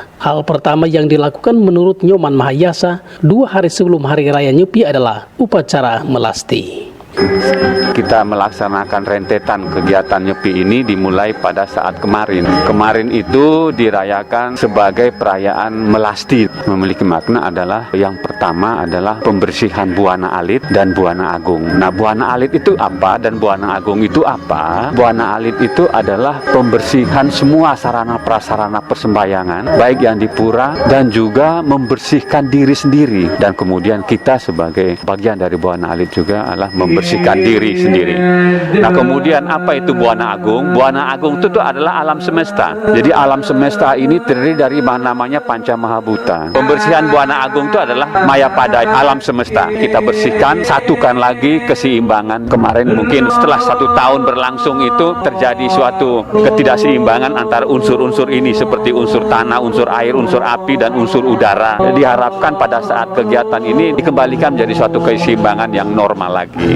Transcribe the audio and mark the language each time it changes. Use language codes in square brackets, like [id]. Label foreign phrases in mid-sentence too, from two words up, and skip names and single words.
[id] Hal pertama yang dilakukan menurut Nyoman Mahayasa 2 hari sebelum Hari Raya Nyepi adalah upacara melasti. Kita melaksanakan rentetan kegiatan Nyepi ini dimulai pada saat kemarin. Kemarin itu dirayakan sebagai perayaan melasti. Memiliki makna adalah yang pertama adalah pembersihan buana alit dan buana agung. Nah, buana alit itu apa dan buana agung itu apa? Buana alit itu adalah pembersihan semua sarana prasarana persembahyangan, baik yang di pura dan juga membersihkan diri sendiri. Dan kemudian kita sebagai bagian dari buana alit juga adalah membersihkan diri sendiri. Nah, kemudian apa itu buana agung? Buana agung itu adalah alam semesta. Jadi alam semesta ini terdiri dari namanya Panca Mahabhuta. Pembersihan buana agung itu adalah Mayapada, alam semesta. Kita bersihkan, satukan lagi keseimbangan. Kemarin mungkin setelah 1 tahun berlangsung itu terjadi suatu ketidakseimbangan antara unsur-unsur ini seperti unsur tanah, unsur air, unsur api, dan unsur udara. Diharapkan pada saat kegiatan ini dikembalikan menjadi suatu keseimbangan yang normal lagi.